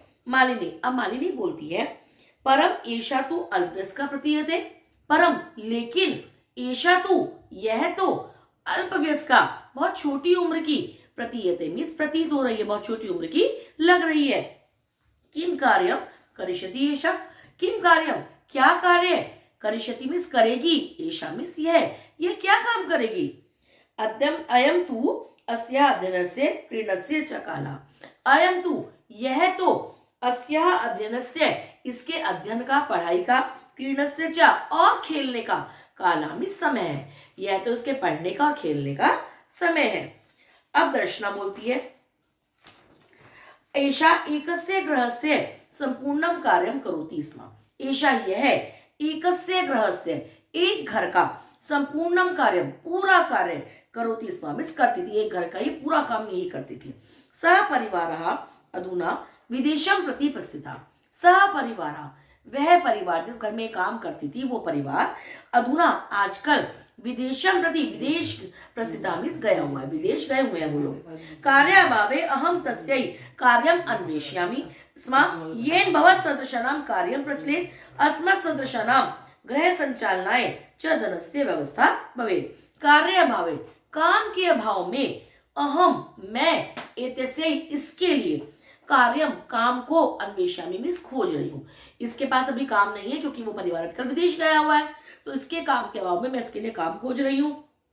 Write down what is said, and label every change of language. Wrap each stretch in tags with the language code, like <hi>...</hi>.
<hi>मालिनी, अब मालिनी बोलती है</hi> <sa>परम एषा तु अल्पवयस्का प्रतीयते,</sa> <hi>परम लेकिन, एषा तु यह तो, अल्पवयस्का बहुत छोटी उम्र की, प्रतीयते मीन्स प्रतीत हो रही है, बहुत छोटी उम्र की लग रही है।</hi> <sa>किम कार्यम करिष्यति एषा,</sa> <hi>किम कार्यम क्या कार्य, करिष्यति मीन्स करेगी, एषा मीन्स यह क्या काम करेगी।</hi> <sa>अद्यम अयम तु अस्याः अध्ययनस्य क्रीडनस्य च कालः।</sa> <hi>अयम तु यह तो, अस्याः अध्ययनस्य इसके अध्ययन का, पढ़ाई का, क्रीडनस्य च और खेलने का, कालः मीन्स समय है, यह तो उसके पढ़ने का और खेलने का समय है। अब दर्शना बोलती है</hi> <sa>एषा एकस्य गृहस्य संपूर्णम कार्यम करोति स्म।</sa> <hi>एषा यह, एकस्य गृहस्य एक घर का, संपूर्णम कार्यम पूरा कार्य, करोति स्म मीन्स करती थी, एक घर का ही पूरा काम यही करती थी।</hi> <sa>सह परिवारः अधुना</sa> <hi>विदेशम प्रति प्रस्थिता सह परिवारा, वह परिवार जिस घर में काम करती थी वो परिवार अधुना आजकल विदेशम प्रति, विदेश प्रसिद्धा मीन्स गया हुआ है, विदेश गए हुए हैं वो लोग।</hi> <sa>कार्याभावे अहम तस्यै कार्यम अन्वेषयामि स्म येन भवत् सदृशानां कार्यं प्रचलेत् अस्मत् सदृशानां गृह संचालनाय च धनस्य व्यवस्था भवेत्।</sa> <hi>कार्याभावे, काम के अभाव में, अहम मैं, एतस्य इसके लिए, कार्यम काम को, अन्वेषामी मीन्स खोज रही हूँ। इसके पास अभी काम नहीं है क्योंकि वो परिवार आजकल विदेश गया हुआ है, तो इसके काम के अभाव में मैं इसके लिए काम खोज रही हूँ।</hi>